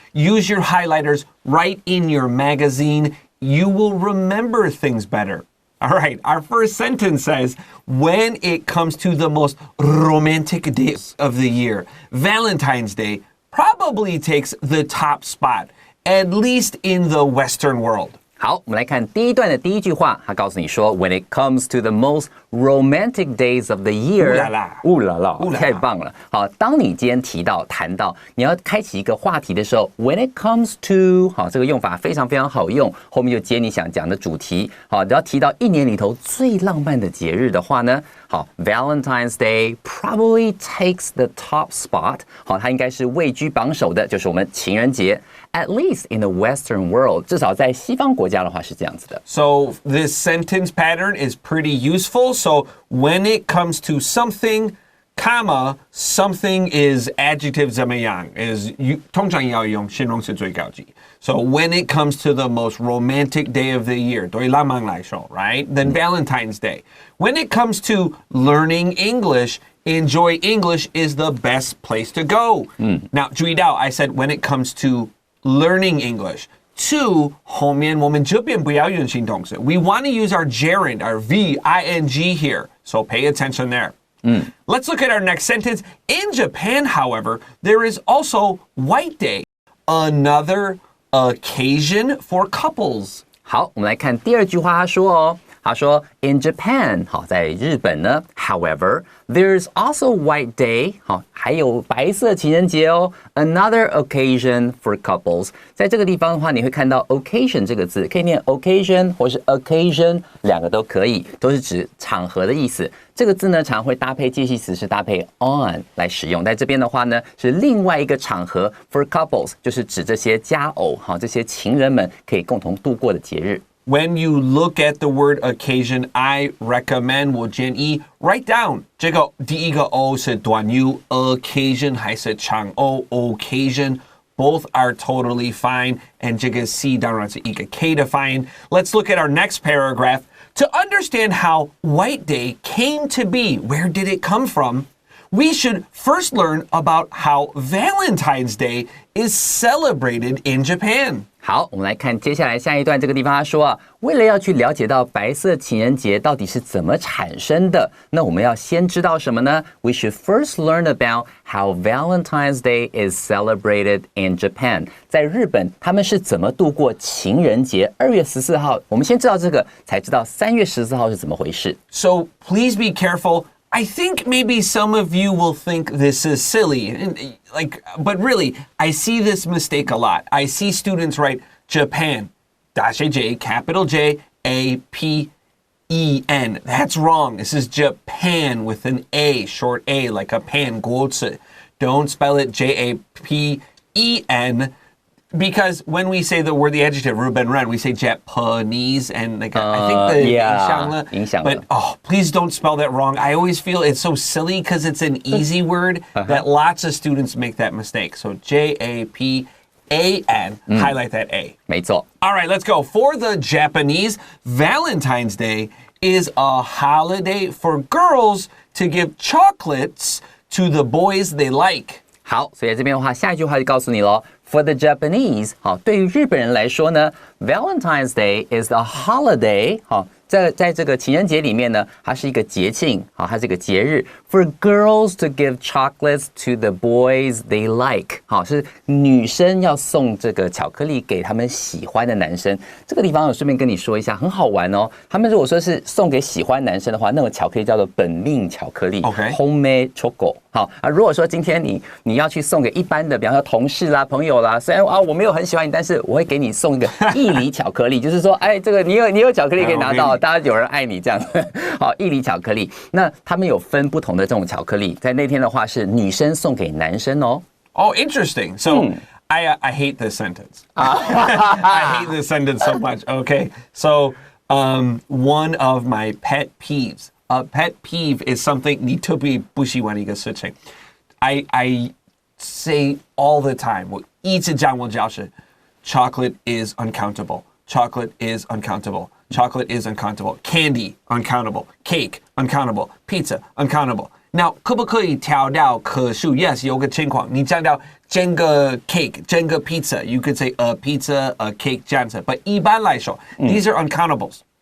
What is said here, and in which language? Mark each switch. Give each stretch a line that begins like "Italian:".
English: Use your highlighters right in your magazine. You will remember things better. All right, our first sentence says, when it comes to the most romantic days of the year, Valentine's Day probably takes the top spot, at least in the Western world.
Chinese: 好，我们来看第一段的第一句话，它告诉你说
English: When it comes to the most romantic days of the year，
Chinese: 乌啦啦，太棒了。好，当你今天谈到你要开启一个话题的时候 ，
English: When it comes to，
Chinese: 好，这个用法非常非常好用，后面就接你想讲的主题。好，只要提到一年里头最浪漫的节日的话呢，好 ，
English: Valentine's Day probably takes the top spot。
Chinese: 好，它应该是位居榜首的，就是我们情人节。
English: At least in the Western world，
Chinese: 至少在西方国家的话是这样子的。
English: So this sentence pattern is pretty useful. So when it comes to something, comma, something is adjective
Chinese: 怎么样
English: is
Chinese: 通常要用形容词最高级。
English: So when it comes to the most romantic day of the year,
Chinese: 对浪漫来说
English: right? Then Valentine's Day. When it comes to learning English, Enjoy English is the best place to go. Now,
Chinese: 注意到
English: I said when it comes to learning English. to
Chinese: 后面我们这边不要用形动词
English: We want to use our gerund, our V-I-N-G here. So pay attention there. Let's look at our next sentence. In Japan, however, there is also White Day, another occasion for couples.
Chinese: 好，我们来看第二句话，他说
English: In Japan，
Chinese: 好，在日本呢
English: However, there's also White Day，
Chinese: 好，还有白色情人节哦
English: Another occasion for couples。
Chinese: 在这个地方的话，你会看到 occasion 这个字，可以念 occasion 或是 occasion， 两个都可以，都是指场合的意思。这个字呢，常会搭配介系词，是搭配 on 来使用。在这边的话呢，是另外一个场合
English: for couples，
Chinese: 就是指这些佳偶，好，这些情人们可以共同度过的节日。
English: When you look at the word occasion, I recommend
Chinese: 我建议
English: write down
Chinese: 这个第一个 O 是短 U
English: occasion
Chinese: 还是长 O
English: occasion both are totally fine and
Chinese: 这个 C 当然是一个 K 的发音
English: Let's look at our next paragraph To understand how White Day came to be, where did it come from? We should first learn about how Valentine's Day is celebrated in Japan.
Chinese: 好，我们来看接下来下一段这个地方，他说啊，为了要去了解到白色情人节到底是怎么产生的，那我们要先知道什么呢 ？
English: We should first learn about how Valentine's Day is celebrated in Japan.
Chinese: 在日本，他们是怎么度过情人节？2月14号，我们先知道这个，才知道3月14号是怎么回事。
English: So please be careful.I think maybe some of you will think this is silly, but really, I see this mistake a lot. I see students write Japan, J, capital J, A-P-E-N. That's wrong. This is Japan with an A, short A, like a pan,
Chinese: 锅子.
English: Don't spell it J-A-P-E-N.Because when we say the word, the adjective,
Chinese: 日本人,
English: we say Japanese, and I think the
Chinese: 影响了.
English: But please don't spell that wrong. I always feel it's so silly because it's an easy word that lots of students make that mistake. So J-A-P-A-N, highlight that A.
Chinese: 没错.
English: All right, let's go. For the Japanese, Valentine's Day is a holiday for girls to give chocolates to the boys they like.
Chinese: 好，所以在这边的话，下一句话就告诉你咯。
English: For the Japanese，
Chinese: 好，对于日本人来说呢 ，
English: Valentine's Day is a holiday，
Chinese: 好，在这个情人节里面呢，它是一个节庆，好，它是一个节日。
English: For girls to give chocolates to the boys they like，
Chinese: 好，是女生要送这个巧克力给他们喜欢的男生。这个地方我顺便跟你说一下，很好玩哦。他们如果说是送给喜欢男生的话，那种巧克力叫做本命巧克力 ，
English: homemade choco。
Chinese: 好啊，如果说今天你要去送给一般的，比方说同事啦、朋友啦，虽然我没有很喜欢你，但是我会给你送一个义理巧克力，就是说，哎，这个你有巧克力可以拿到，大家有人爱你这样子。好，义理巧克力，那他们有分不同的这种巧克力，在那天的话是女生送给男生哦。
English: Oh, interesting. So I hate this sentence. I hate this sentence so much. Okay, so one of my pet peeves. A pet peeve is something
Chinese: 你特別不喜歡的一個事情
English: I say all the time
Chinese: 我一直講我教室
English: chocolate is uncountable chocolate is uncountable chocolate is uncountable candy uncountable cake uncountable pizza uncountable Now
Chinese: 可不可以調到可數
English: Yes
Chinese: 有個情況你講到整個
English: cake 整個 pizza You could say a pizza a cake
Chinese: 這樣子
English: But
Chinese: 一般來說
English: These are uncountables